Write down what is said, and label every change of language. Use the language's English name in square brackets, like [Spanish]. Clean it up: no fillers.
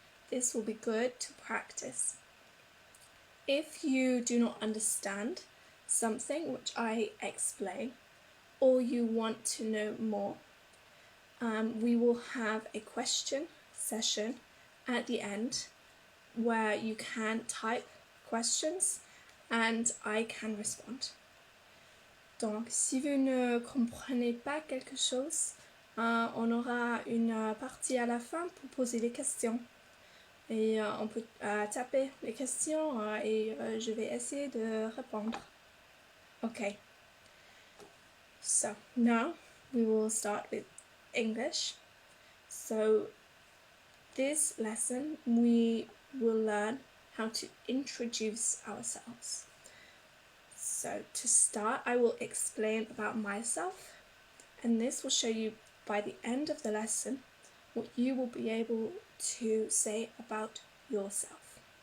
[English] This will be good to practice. If you do not understand something which I explain, or you want to know more, we will have a question session at the end where you can type questions and I can respond. [French] Donc, si vous ne comprenez pas quelque chose, on aura une partie à la fin pour poser des questions. Et on peut taper les questions et je vais essayer de répondre. Okay. [English] So, now we will start with English. So, this lesson we will learn how to introduce ourselves. So to start, I will explain about myself, and this will show you by the end of the lesson what you will be able to say about yourself.